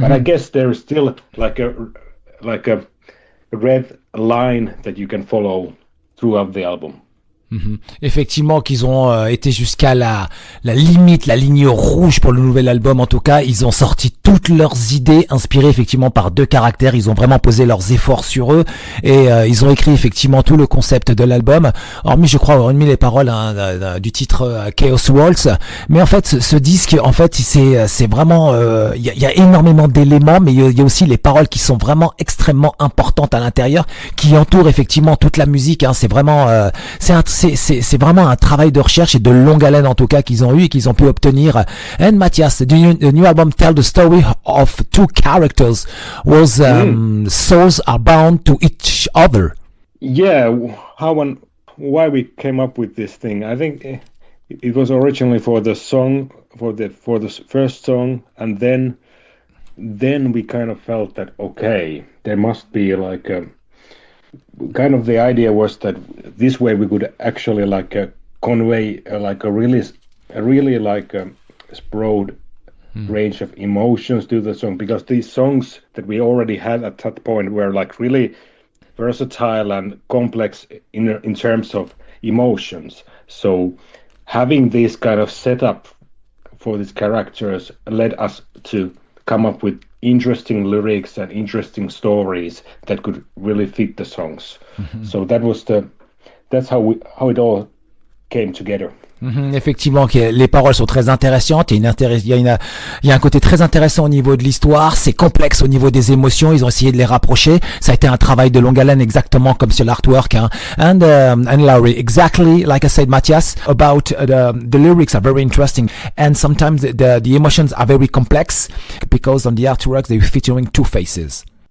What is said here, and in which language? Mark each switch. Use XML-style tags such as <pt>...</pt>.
<en>But I guess there is still like a red line that you can follow throughout the album.</en> <fr>Effectivement qu'ils ont été jusqu'à la limite, la ligne rouge pour le nouvel album. En tout cas, ils ont sorti toutes leurs idées inspirées effectivement par deux caractères. Ils ont vraiment posé leurs efforts sur eux et ils ont écrit effectivement tout le concept de l'album. Hormis, je crois, hormis les paroles du titre Chaos Waltz. Mais en fait, ce disque, en fait, c'est vraiment, il y a énormément d'éléments, mais il y a aussi les paroles qui sont vraiment extrêmement importantes à l'intérieur, qui entourent effectivement toute la musique. C'est vraiment, c'est vraiment un travail de recherche et de longue haleine en tout cas qu'ils ont eu et qu'ils ont pu obtenir.</fr> <en>And Mathias, the new album tell the story of two characters was souls are bound to each other. Yeah, why we came up with this thing? I think it was originally for the song, for the first song, and then we kind of felt that okay, there must be like a kind of the idea was that this way we could actually like convey like a really like a broad range of emotions to the song, because these songs that we already had at that point were like really versatile and complex in terms of emotions. So having this kind of setup for these characters led us to come up with interesting lyrics and interesting stories that could really fit the songs. So that's how it all came together.</en> <fr>Effectivement, les paroles sont très intéressantes. Il y a un côté très intéressant au niveau de l'histoire. C'est complexe au niveau des émotions. Ils ont essayé de les rapprocher. Ça a été un travail de longue haleine, exactement comme sur l'artwork.</fr> <en>And Laurie, exactly like I said, Mathias, about the lyrics are very interesting, and sometimes the emotions are very complex because on the artwork they're featuring two faces.</en>